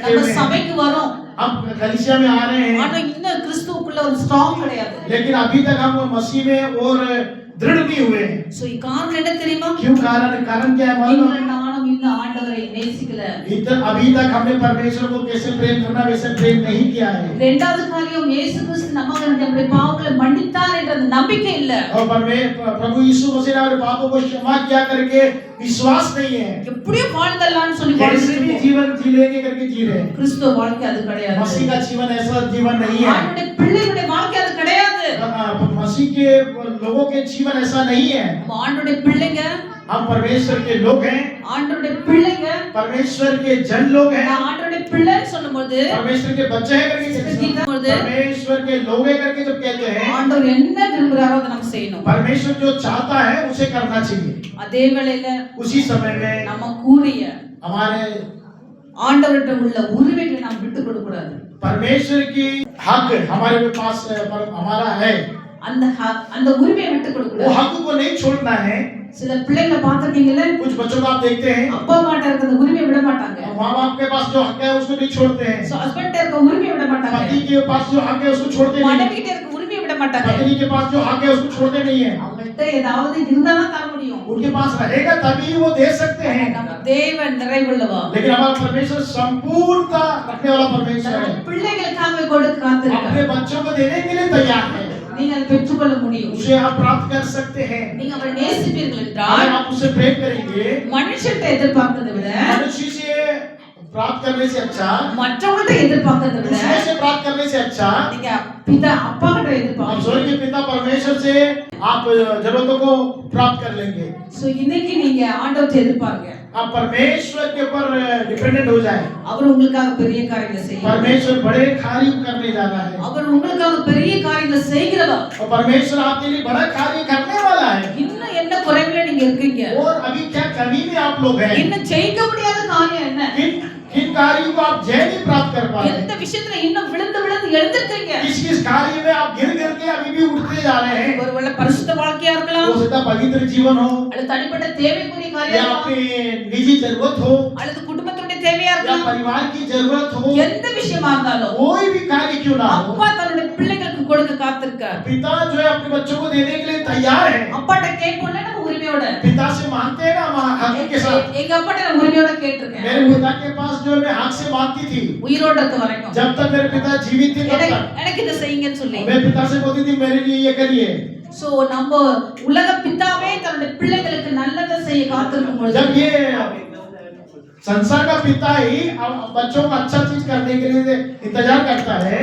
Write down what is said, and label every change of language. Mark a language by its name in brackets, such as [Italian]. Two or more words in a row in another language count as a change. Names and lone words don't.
[Tamil] நம்ம [Hindi] हुए हैं। [Tamil] சபைக்கு வரோம், [Hindi] हम कलीसिया में आ रहे हैं, [Tamil] ஆனா இன்னும் கிறிஸ்துவுக்குள்ள ஒரு ஸ்ட்ராங் கிடையாது. [Hindi] लेकिन अभी तक हम मसीह में और दृढ़ नहीं हुए हैं। [Tamil] சோ காரணம் என்ன தெரியுமா? [Hindi] क्यों? कारण क्या है मालूम? [Tamil] நீங்கள் நானும் இந்த ஆண்டவரை நேசிக்கல. [Hindi] अभी तक हमने परमेश्वर को कैसे प्रेम करना वैसे प्रेम नहीं किया है। [Tamil] இரண்டாவது காரியம், இயேசு கிறிஸ்து நமக்கு நம்முடைய பாவங்களை மன்னித்தார் என்ற அந்த நம்பிக்கை இல்ல. [Hindi] और प्रभु यीशु मसीह ने हमारे पापों को क्षमा किया करके विश्वास नहीं है। [Tamil] எப்படியோ வாழ்ந்தலாம்னு சொல்லி [Hindi] कैसे भी [Tamil] வாழ்ந்துட்டு [Hindi] जीवन जी लेंगे करके जी रहे हैं। [Tamil] கிறிஸ்துவ வாழ்க்கை அது கிடையாது. [Hindi] मसीह का जीवन ऐसा जीवन नहीं है। [Tamil] ஆண்டவருடைய பிள்ளைகளுடைய வாழ்க்கை அது கிடையாது. [Hindi] मसीह के लोगों के जीवन ऐसा नहीं है। [Tamil] நம்ம ஆண்டவருடைய பிள்ளைங்க, [Hindi] हम परमेश्वर के लोग हैं, [Tamil] ஆண்டவருடைய பிள்ளைங்க. [Hindi] परमेश्वर के जन लोग हैं, [Tamil] நான் ஆண்டவருடைய பிள்ளைன்னு சொல்லும்போது [Hindi] परमेश्वर के बच्चे हैं करके कहते हैं, परमेश्वर के लोग हैं करके जब कहते हैं, [Tamil] ஆண்டவர் என்ன விரும்புறாரோ அதை நம்ம செய்யணும். [Hindi] परमेश्वर जो चाहता है उसे करना चाहिए। [Tamil] அதே வேளையில [Hindi] उसी समय में [Tamil] நம்ம கூறிய [Hindi] हमारे [Tamil] ஆண்டவர்கிட்ட உள்ள உரிமைகளை நாம் விட்டு கொடுக்க கூடாது. [Hindi] परमेश्वर की हक हमारे पास हमारा है, [Tamil] அந்த உரிமையை விட்டு கொடுக்க [Hindi] वो [Tamil] கூடாது. [Hindi] हक को नहीं छोड़ना है। [Tamil] சில பிள்ளைகளை பார்த்திருக்கீங்கல்ல, [Hindi] कुछ बच्चों को आप देखते हैं, [Tamil] அப்பா அம்மாட்ட இருக்க அந்த உரிமையை விட மாட்டாங்க. [Hindi] माँ बाप के पास जो हक है उसको नहीं छोड़ते हैं, [Tamil] சோ ஹஸ்பண்ட்ட இருக்க உரிமையை விட மாட்டாங்க. [Hindi] पति के पास जो हक है उसको छोड़ते नहीं, [Tamil] மனைவி கிட்ட இருக்க உரிமையை விட மாட்டாங்க. [Hindi] पत्नी के पास जो हक है उसको छोड़ते नहीं है। [Tamil] அவங்கள்ட்ட ஏதாவது இருந்தா தான் தர முடியும். [Hindi] उनके पास रहेगा तभी वो दे सकते हैं। [Tamil] நம்ம தேவன் நிறைவுள்ளவா. [Hindi] लेकिन हमारा परमेश्वर संपूर्णता रखने वाला परमेश्वर है, [Tamil] பிள்ளைகளுக்காக கொடுக்க காத்திருக்கார். [Hindi] अपने बच्चों को देने के लिए तैयार है। [Tamil] நீங்க அதை பெற்றுக்கொள்ள முடியும். [Hindi] उसे आप प्राप्त कर सकते हैं। [Tamil] நீங்க அவரை நேசிப்பீர்கள் [Hindi] अगर [Tamil] என்றால் [Hindi] आप उससे प्रेम करेंगे, [Tamil] மனுஷன்ட்ட எதிர்பார்க்கிறதை விட [Hindi] मनुष्य से प्राप्त करने से अच्छा, [Tamil] மற்றவங்கள்ட்ட எதிர்பார்க்கிறதை விட [Hindi] दूसरे से प्राप्त करने से अच्छा, [Tamil] நீங்க பிதா அப்பா கிட்ட [Hindi] आप [Tamil] எதிர்பார்க்கணும். [Hindi] स्वर्ग के पिता परमेश्वर से आप जरूरतों को प्राप्त कर लेंगे। [Tamil] சோ இன்னைக்கு நீங்க ஆண்டவரை எதிர்பார்ங்க. [Hindi] आप परमेश्वर के ऊपर डिपेंडेंट हो जाए। [Tamil] அவர் உங்களுக்காக பெரிய காரியங்களை செய்வார். [Hindi] परमेश्वर बड़े कार्य करने जा रहा है, [Tamil] அவர் உங்களுக்காக பெரிய காரியங்களை செய்கிறவர். [Hindi] और परमेश्वर आपके लिए बड़ा कार्य करने वाला है। [Tamil] இன்னும் என்ன குறைவுல நீங்க இருக்கீங்க? [Hindi] और अभी क्या कमी में आप लोग हैं? [Tamil] இன்னும் ஜெயிக்க முடியாத காரியம் என்ன? [Hindi] किन कार्यों को आप जय नहीं प्राप्त कर पा रहे [Tamil] எந்த [Hindi] हैं? [Tamil] விஷயத்துல இன்னும் விழுந்து விழுந்து எழுந்திருக்கீங்க? [Hindi] किस कार्य में आप गिर गिर के अभी भी उठते जा रहे हैं? [Tamil] ஒருவேளை பரிசுத்த வாழ்க்கையா இருக்கலாம், [Hindi] हो सकता है पवित्र जीवन हो, [Tamil] அல்லது தனிப்பட்ட தேவைக்குரிய [Hindi] या [Tamil] காரியம் இருக்கலாம், [Hindi] अपनी निजी जरूरत हो, [Tamil] அல்லது குடும்பத்துடைய தேவையா [Hindi] या [Tamil] இருக்கலாம். [Hindi] परिवार की जरूरत हो, [Tamil] எந்த விஷயமா இருந்தாலும் [Hindi] कोई भी कार्य क्यों ना हो, [Tamil] அப்பா தன்னுடைய பிள்ளைகளுக்கு கொடுக்க காத்திருக்கார். [Hindi] पिता जो है अपने बच्चों को देने के लिए तैयार है। [Tamil] அப்பாட்ட கேட்போம்ல நம்ம உரிமையோட. [Hindi] पिता से मांगते हैं ना हक के साथ। [Tamil] எங்க அப்பாட்ட நான் உரிமையோட கேட்டிருக்கேன். [Hindi] मेरे पिता के पास जो है मैं हक से मांगती थी, [Tamil] உயிரோட இருக்க வரைக்கும் [Hindi] जब तक मेरे पिता जीवित थे तब तक [Tamil] எனக்கு இதை செய்யுங்கன்னு சொல்லி. [Hindi] मैं पिता से बोलती थी मेरे लिए ये करिए। [Tamil] சோ நம்ம உலக பிதாவே தன்னுடைய பிள்ளைகளுக்கு நல்லதை செய்ய காத்திருக்கும் பொழுது [Hindi] जब ये संसार का पिता ही बच्चों को अच्छा चीज करने के लिए इंतजार करता है,